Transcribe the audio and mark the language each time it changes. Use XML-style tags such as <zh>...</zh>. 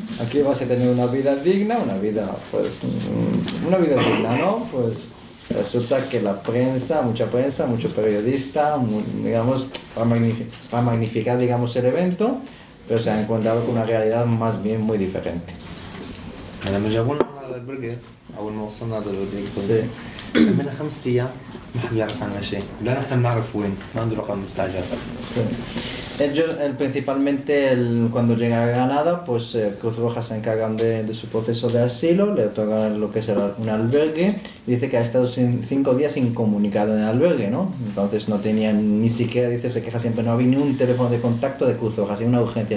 <es>Aquí vas a tener una vida digna, una vida, pues, una vida digna, ¿no? Pues resulta que la prensa, mucha prensa, muchos periodistas, digamos, para magnificar, digamos, el evento, pero se han encontrado con una realidad más bien muy diferente. ¿Tenemos alguna hora de albergue? ¿Aún no son nada de albergue? Sí.</es> <ar>من خمس أيام ما حد يعرف عنها شيء لا نحن نعرف وين ما عنده رقم مستعجل.</ar> <es>Ellos, principalmente, cuando llega a Granada, pues Cruz Roja se encargan de su proceso de asilo, le otorgan lo que es un albergue. Dice que ha estado cinco días incomunicado en el albergue, ¿no? Entonces no tenía ni siquiera, dice, se queja siempre, no había ni un teléfono de contacto de Cruz Roja, sino una urgencia.</es>